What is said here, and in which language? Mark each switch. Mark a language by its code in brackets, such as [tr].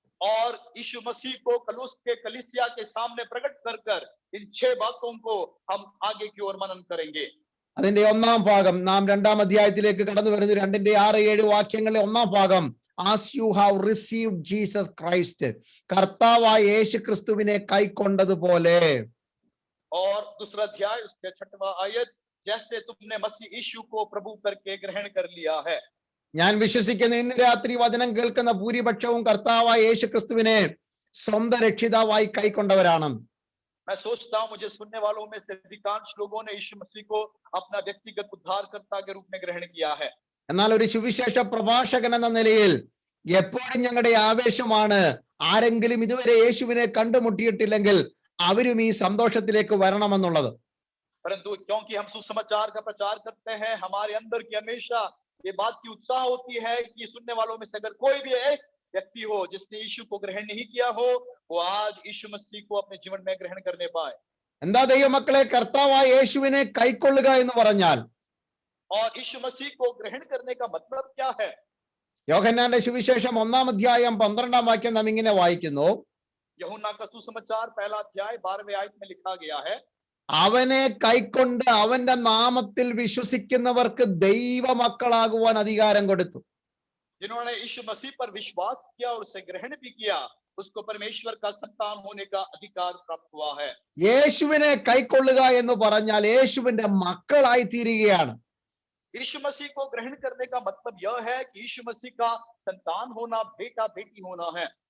[hi] और यीशु मसीह को कलूस के कलीसिया के सामने प्रकट कर इन 6 बातों को हम आगे की ओर मनन करेंगे। [ml] അതിന്റെ ഒന്നാം ഭാഗം നാം 2-ാം അധ്യായത്തിലേക്ക് കടന്നു വരുന്നു. 2-6-7 വാക്യങ്ങളിലെ ഒന്നാം ഭാഗം, [en] as you have received Jesus Christ, [ml] കർത്താവായ യേശു ക്രിസ്തുവിനെ കൈക്കൊണ്ടതുപോലെ. [hi] और दूसरा अध्याय उसके 6वां आयत, जैसे तुमने मसीह यीशु को प्रभु करके ग्रहण कर लिया है। [ml] ഞാൻ വിശ്വസിക്കുന്ന ഇന്ന് രാത്രി വചനം കേൾക്കുന്ന ഭൂരിപക്ഷവും കർത്താവായ യേശു ക്രിസ്തുവിനെ സ്വന്തം രക്ഷിതാവായി കൈക്കൊണ്ടവരാണ്. [hi] मैं सोचता हूं मुझे सुनने वालों में से अधिकांश लोगों ने यीशु मसीह को अपना व्यक्तिगत उद्धारकर्ता के रूप में ग्रहण किया है। [ml] എന്നാൽ ഒരു സുവിശേഷ പ്രഭാഷകൻ എന്ന നിലയിൽ എപ്പോഴും ഞങ്ങളുടെ ആവേശമാണ് ആരെങ്കിലും ഇതുവരെ യേശുവിനെ കണ്ടുമുട്ടിയിട്ടില്ലെങ്കിൽ അവരും ഈ സന്തോഷത്തിലേക്ക് വരണമെന്നുള്ളത്. [hi] परंतु क्योंकि हम सुसमाचार का प्रचार करते हैं, हमारे अंदर की हमेशा ये बात की उत्साह होती है कि सुनने वालों में से अगर कोई भी एक व्यक्ति हो जिसने यीशु को ग्रहण नहीं किया हो, वो आज यीशु मसीह को अपने जीवन में ग्रहण करने पाए। [ml] എന്താ ദൈവമക്കളെ, കർത്താവായ യേശുവിനെ കൈക്കൊള്ളുക എന്ന് പറഞ്ഞാൽ [hi] और यीशु मसीह को ग्रहण करने का मतलब क्या है? [ml] യോഹന്നാന്റെ സുവിശേഷം 1-ാം അധ്യായം 12-ാം വാക്യം നാം ഇങ്ങനെ വായിക്കുന്നു. [hi] यूहन्ना का सुसमाचार 1 अध्याय 12वें आयत में लिखा गया है, [ml] അവനെ കൈക്കൊണ്ട് അവന്റെ നാമത്തിൽ വിശ്വസിക്കുന്നവർക്ക് ദൈവമക്കളാകുവാൻ അധികാരം കൊടുത്തു. [hi] जिन्होंने यीशु मसीह पर विश्वास किया और उसे ग्रहण भी किया, उसको परमेश्वर का संतान होने का अधिकार प्राप्त हुआ है। [ml] യേശുവിനെ കൈക്കൊള്ളുക എന്ന് പറഞ്ഞാൽ യേശുവിന്റെ മക്കളായി തീരുകയാണ്. [hi] यीशु मसीह को ग्रहण करने का मतलब यह है कि यीशु मसीह का संतान होना, बेटा बेटी होना है।